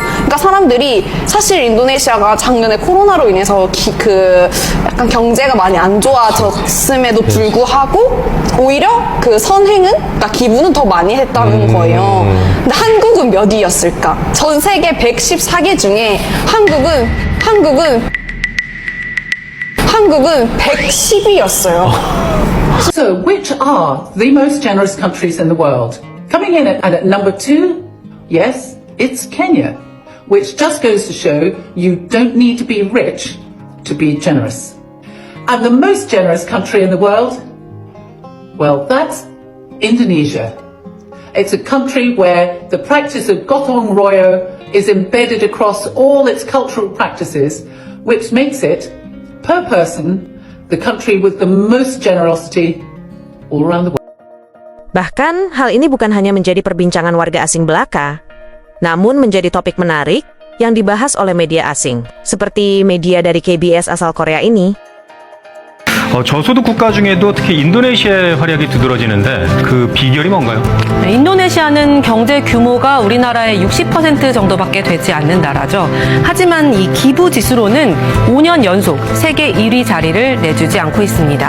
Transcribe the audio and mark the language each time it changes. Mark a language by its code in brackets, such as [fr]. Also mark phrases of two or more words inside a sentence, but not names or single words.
[ko] 그러니까 사람들이 사실 인도네시아가 작년에 코로나로 인해서 약간 경제가 많이 안 좋아졌음에도 불구하고 오히려 그 선행은, 그러니까 기부는 더 많이 했다는 거예요. 근데 한국은 몇 위였을까? 전 세계 114개 중에 한국은 110위였어요. [en] So, which are the most generous countries in the world? Coming in at number 2, yes, it's Kenya, which just goes to show you don't need to be rich to be generous. And the most generous country in the world? Well, that's Indonesia. It's a country where the practice of [id] gotong royo [en] is embedded across all its cultural practices, which makes it, per person, the country with the most generosity all around the world. [id] Bahkan, hal ini bukan hanya menjadi perbincangan warga asing belaka, namun menjadi topik menarik yang dibahas oleh media asing, seperti media dari KBS asal Korea ini. [ko] 저소득 국가 중에도 특히 인도네시아의 활약이 두드러지는데 그 비결이 뭔가요? 인도네시아는 경제 규모가 우리나라의 60% 정도밖에 되지 않는 나라죠. 하지만 이 기부 지수로는 5년 연속 세계 1위 자리를 내주지 않고 있습니다.